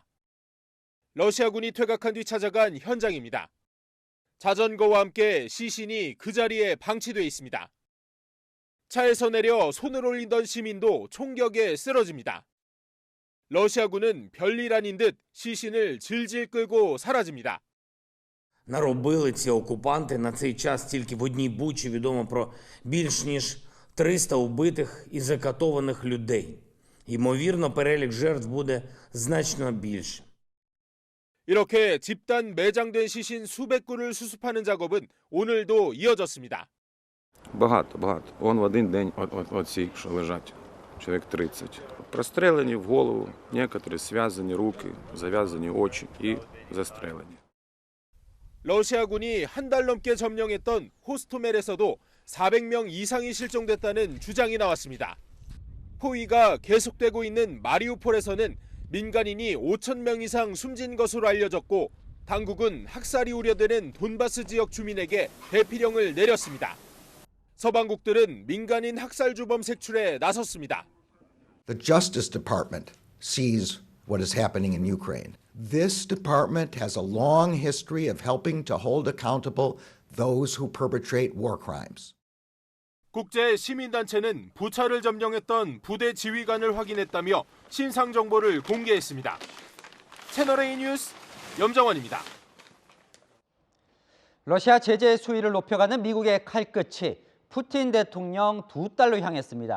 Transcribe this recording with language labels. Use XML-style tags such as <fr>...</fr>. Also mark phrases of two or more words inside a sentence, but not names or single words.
<ko>러시아군이 퇴각한 뒤 찾아간 현장입니다. 자전거와 함께 시신이 그 자리에 방치돼 있습니다. 차에서 내려 손을 올리던 시민도 총격에 쓰러집니다. 러시아군은 별일 아닌 듯 시신을 질질 끌고 사라집니다.</ko> <uk>Наробили ці окупанти на цей час тільки в одній Бучі відомо про більш ніж 300 убитих і закатованих людей. Ймовірно, перелік жертв буде значно більше.</uk> <ko>이렇게 집단 매장된 시신 수백 구를 수습하는 작업은 오늘도 이어졌습니다.</ko> <uk>Багато. Он в один день оці, що лежать, чоловік 30. Прострелені в голову, некоторі зв'язані руки, зав'язані очі і застрелені.</uk> <ko>러시아군이 한 달 넘게 점령했던 호스토멜에서도 400명 이상이 실종됐다는 주장이 나왔습니다. 포위가 계속되고 있는 마리우폴에서는 민간인이 5,000명 이상 숨진 것으로 알려졌고 당국은 학살이 우려되는 돈바스 지역 주민에게 대피령을 내렸습니다. 서방국들은 민간인 학살 주범 색출에 나섰습니다.</ko> <en>The Justice Department sees what is happening in Ukraine. This department has a long history of helping to hold accountable those who perpetrate war crimes.</en> <ko>국제 시민단체는 부차를 점령했던 부대 지휘관을 확인했다며 신상 정보를 공개했습니다. 채널A 뉴스 염정원입니다. 러시아 제재 수위를 높여가는 미국의 칼끝이 푸틴 대통령 두 딸로 향했습니다.</ko>